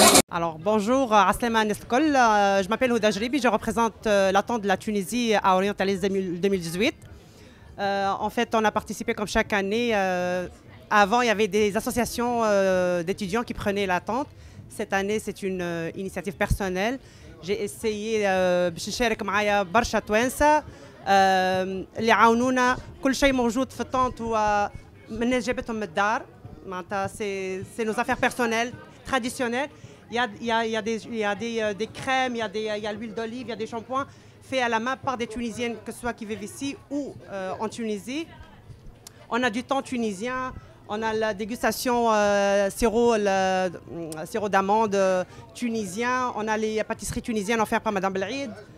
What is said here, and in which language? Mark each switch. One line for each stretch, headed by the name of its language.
French: Alors bonjour, Aslema Nestkol, je m'appelle Houda Jribi, je représente l'attente de la Tunisie à Orientalis 2018. En fait, on a participé comme chaque année. Avant, il y avait des associations d'étudiants qui prenaient l'attente. Cette année, c'est une initiative personnelle. J'ai essayé
Arabic: باش نشارك معايا برشا توانسة اللي عاونونا كل شيء موجود في الطنط ومن الناس جابتهم من الدار معناتها
French: c'est nos affaires personnelles traditionnelles. Il y a des crèmes, il y a l'huile d'olive, il y a des shampoings faits à la main par des Tunisiennes, que ce soit qui vivent ici ou en Tunisie. On a du thon tunisien, on a la dégustation sirop d'amande tunisien, on a les pâtisseries tunisiennes offertes par Madame Belhaïd.